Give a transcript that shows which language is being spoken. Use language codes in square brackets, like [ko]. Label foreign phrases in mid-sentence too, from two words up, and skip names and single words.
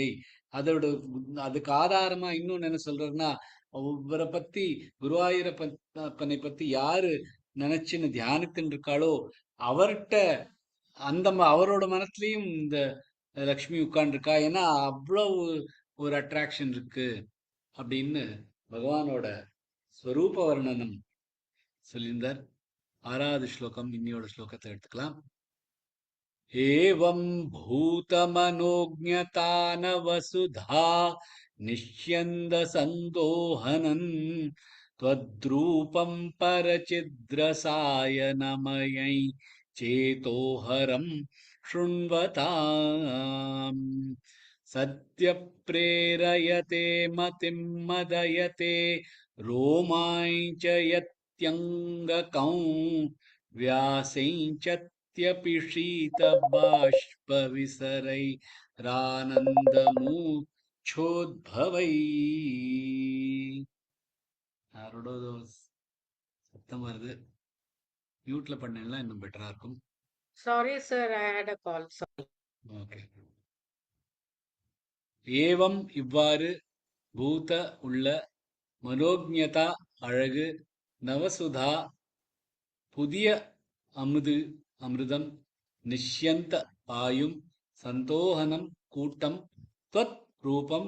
[ta] அதோட அதுக்கு ஆதாரமா இன்னொன்னு என்ன சொல்றாருன்னா, அவரை பத்தி குருவாயூரப்பனை பத்தி யாரு நினைச்சுன்னு தியானித்துன்னு இருக்காளோ அவர்கிட்ட அவரோட மனசுலயும் இந்த லக்ஷ்மி உட்கார்ந்துருக்கா. ஏன்னா அவ்வளவு ஒரு அட்ராக்ஷன் இருக்கு அப்படின்னு பகவானோட ஸ்வரூப வர்ணனம் சொல்லியிருந்தார். 6வது ஸ்லோகம் இன்னியோட ஸ்லோகத்தை எடுத்துக்கலாம். [sa] एवं भूतमनोज्ञतान वसुधा निष्यन्दसन्दोहनन् त्वद्रूपं परचिद्रसायनमयै चेतोहरं शृण्वताम् सद्यप्रेरयते मतिं मदयते रोमाञ्चयत्यङ्गकं व्यासैश्चत्यपि शीतबाष्पविसरैरानन्दमूच्छोद्भवैः. [ta] யாரோட சத்தம் வருது? மியூட்ல பண்ணீங்கன்னா இன்னும் பெட்டரா இருக்கும். [en] Sorry, sir, I had a call. Sorry. [ta] ஓகே. ஏவம் இவ்வாறு பூத உள்ள மனோஜ்ஞதா அழகு நவசுதா புதிய அமிர்தம் நிஷ்யந்த பாயும் சந்தோகனம் கூட்டம் त्वत् ரூபம்